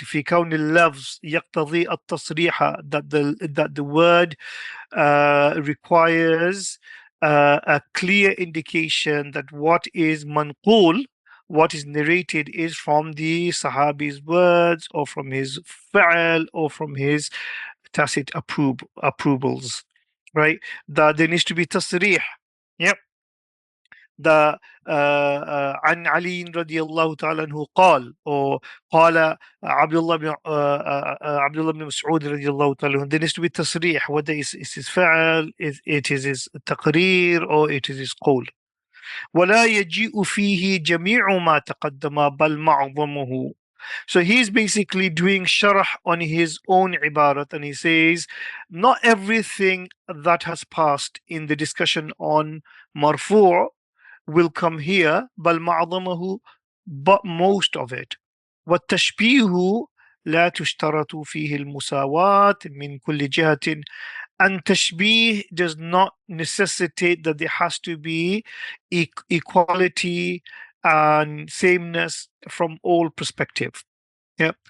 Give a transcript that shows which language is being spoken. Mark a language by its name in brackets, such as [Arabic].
[Arabic] في كون اللفظ يقتضي التصريح, [English] that the word requires a clear indication that what is manqul, what is narrated, is from the Sahabi's words or from his fa'al or from his tacit approvals, right? That there needs to be tasrih. Yep. The [Arabic] عن علي رضي الله تعالى عنه قال, [English] or [Arabic] قال عبد الله بن مسعود رضي الله تعالى عنه, [English] there needs to be tasrih, whether it's his فعل, it is his تقرير, or it is his قول. [Arabic] ولا يجيء فيه جميع ما تقدم بل معظمه. [English] So he's basically doing sharh on his own ibarat, and he says not everything that has passed in the discussion on marfu' will come here, [Arabic] بل معظمه, [English] but most of it. [Arabic] والتشبيه لا تشترط فيه المساواة من كل جهة, [English] and tashbih does not necessitate that there has to be equality and sameness from all perspective. Yeah.